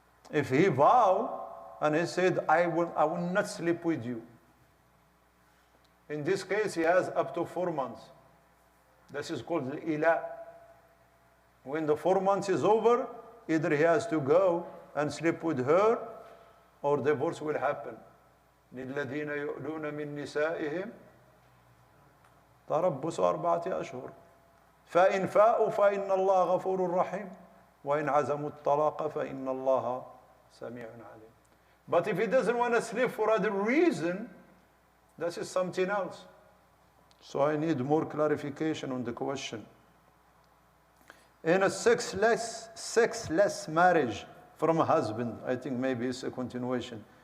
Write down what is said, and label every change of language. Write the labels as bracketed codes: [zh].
[en] If he vowed and he said, I will not sleep with you. In this case, he has up to 4 months. This is called ila. When the 4 months is over, either he has to go and sleep with her or divorce will happen. [ar] لِلَّذِينَ يُؤْلُونَ مِن نِسَائِهِمْ تربص 4 أشهر فإن فاءوا فإن الله غفور رحيم وإن عزموا الطلاق فإن الله سميع عليم. [en] But if he doesn't want to sleep for other reason, this is something else. So I need more clarification on the question. In a sexless marriage from a husband, I think maybe it's a continuation.